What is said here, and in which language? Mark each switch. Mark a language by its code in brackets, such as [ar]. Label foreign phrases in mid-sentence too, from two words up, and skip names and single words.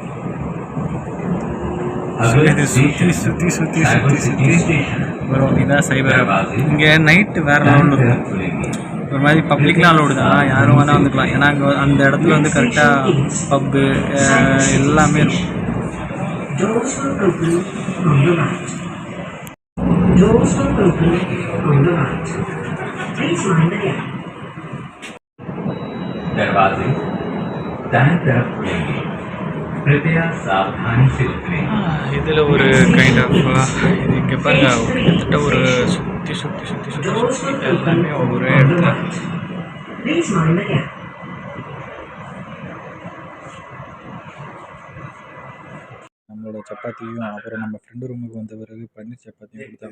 [ta] ஸோ இது சுற்றி வரும். இதுதான் சைபர் ஹப். இங்கே நைட்டு வேறு லெவலில் இருக்கும். ஒரு மாதிரி பப்ளிக்லாம் அலோடு தான், யாரும் வேணால் வந்துக்கலாம். ஏன்னா அங்கே அந்த இடத்துல வந்து கரெக்டாக பப்பு எல்லாமே இருக்கும். [hi] दरवाजे दाएं तरफ खुलेंगे, कृपया सावधानी से उतरें. [ta] இதில் ஒரு [en] kind of [ta] இது இங்கே பாருங்கள், கிட்டத்தட்ட ஒரு சுற்றி எல்லாமே ஒரே இடத்துல. நம்மளோட சப்பாத்தியும் அப்புறம் நம்ம ஃப்ரெண்டு ரூமுக்கு வந்த பிறகு பன்னீர் சப்பாத்தியும் கொடுத்தாங்க.